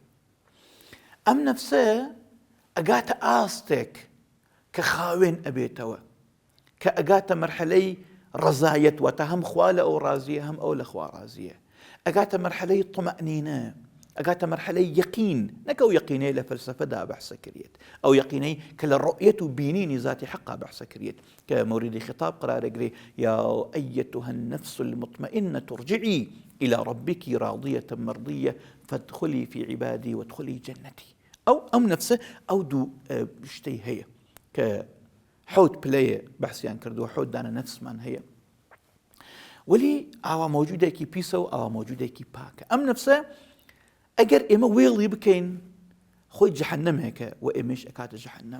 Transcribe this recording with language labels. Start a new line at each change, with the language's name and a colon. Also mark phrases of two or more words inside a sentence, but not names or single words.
Central Kurdish: ئەم نەفسە ئەگاتە ئاستێک کە خاوێن ئەبێتەوە، کە ئەگاتە مەرحەلەی ڕەزایەت، واتە هەم خوا لە ئەو ڕازیە هەم ئەو لە خوا ڕازیە. ئەگاتە مەرحەلەی طمەئنینە، ئەگاتە مەرحەلەی یەقین، نەکە ئەو یەقینەی لە فەلسەفەدا بەحسە کردێت، ئەو یەقینەی کە لە ڕؤیەت و بینینی ذاتی حەقا بەحسە کردێت، کە موریدی خطاب قرارەگرێ
Arabic: یا ئەیەتها النفس المطمئنة ارجعي إلى ربك راضية مرضية فادخلي في عبادي وادخلي جنتي.
Central Kurdish: ئەو نەفسە ئەو دوو شتەی هەیە کە حوت پلەیە بەحسیان کردووە، حوت دانە نەفسمان هەیە، وەلی ئاوا مۆجودێکی پیسە و ئاوا مۆجودێکی پاکە. ئەم نەفسە ئەگەر ئێمە وێڵی بکەین، خۆی جەحەنەمێکە و ئێمەش ئەکاتە جەحەنەم.